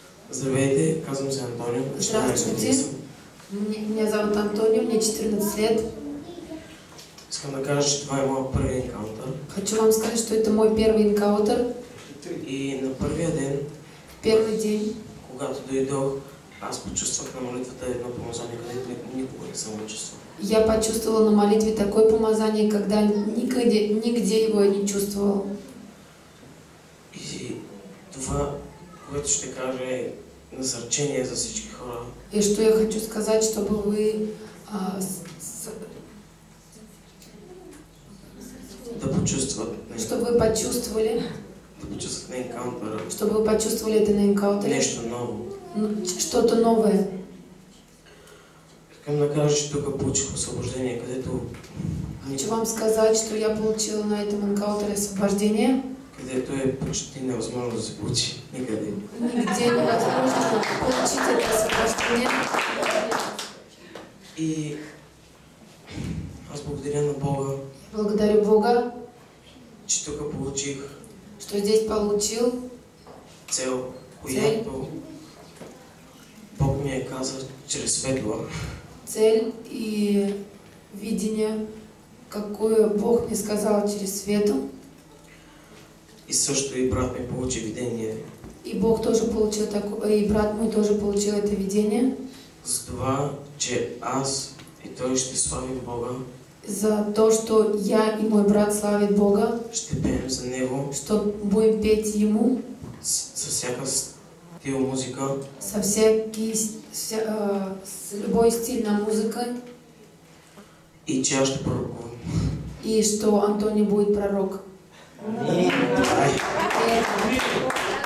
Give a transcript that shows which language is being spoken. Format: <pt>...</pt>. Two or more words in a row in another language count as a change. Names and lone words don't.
<bg>Здравейте, казвам се Антонио.</bg> <ru>Здравствуйте. Меня зовут Антонио, мне 14 лет.</ru> <bg>Искам да кажа, че това е моят първи енкаунтър.</bg> <ru>Хочу вам сказать, что это мой первый энкаунтер.</ru> <bg>И на първия ден,</bg> <ru>Первый день,</ru> <bg>когато дойдох, аз почувствах на молитвата едно помазание, където никога не съм го чувствал.</bg> <ru>я почувствовала на молитве такое помазание, когда нигде его я не чувствовала.</ru> <bg>И това, което ще кажа, е насърчение за всички хора.</bg> <ru>И что я хочу сказать, чтобы вы</ru> <bg>Да почувстват.</bg> <ru>чтобы вы почувствовали,</ru> <bg>Да почувстват на енкаунтъра.</bg> <ru>чтобы вы почувствовали это на энкаунтере.</ru> <bg>Нещо ново.</bg> <ru>Что-то новое.</ru> <bg>Искам да кажа, че тук получих освобождение, където</bg> <ru>Хочу вам сказать, что я получила на этом энкаунтере освобождение.</ru> <bg>където е почти невъзможно да се получи никъде.</bg> <ru>Нигде невозможно получить это освобождение.</ru> <bg>И аз благодаря на Бога,</bg> <ru>Благодарю Бога,</ru> <bg>че тук получих</bg> <ru>что здесь получил</ru> <bg>цел, която Бог ми е казал чрез светла.</bg> <ru>цель и видение, какое Бог мне сказал через свету.</ru> <bg>И също и брат ми получи видение.</bg> <ru>И Бог тоже получил такое, и брат мой тоже получил это видение.</ru> <bg>За това, че аз и той ще славим Бога.</bg> <ru>За то, что я и мой брат славят Бога.</ru> <bg>Ще пеем за Него.</bg> <ru>Что будем петь Ему.</ru> <bg>С всяка стил музика.</bg> <ru>С любой стиль на музыка.</ru> <bg>И че аз ще пророкувам.</bg> <ru>И что Антоний будет пророк. Аминь.</ru>